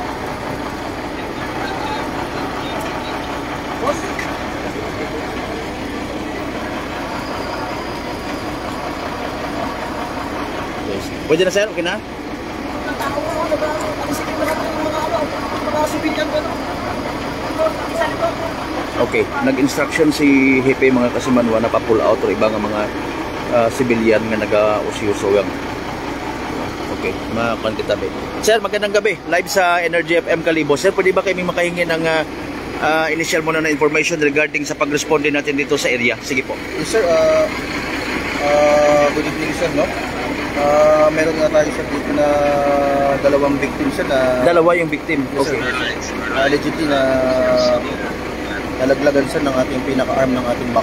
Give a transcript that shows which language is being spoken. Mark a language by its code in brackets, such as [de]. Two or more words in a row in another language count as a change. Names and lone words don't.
[en] Yes. [tl] Pwede na sir, okay na? Okay, nag-instruction si Hepe mga kasimanwa na pa-pull out o ibang mga civilian nga naga-usyuso. Okay, [akl] makuan kita ba. [tl] Sir, magandang gabi. Live sa Energy FM Kalibo. Sir, pwede ba kayo makahingi ng initial muna na information regarding sa pag-responde natin dito sa area? Sige po. [en] Yes, sir. Good evening, sir, no? [tl] Meron nga tayo sir dito na dalawang victim sir na... Dalawa yung victim? [en] Yes, okay. [tl] Allegedly na nalaglagan sir ng ating pinaka-arm ng ating bako.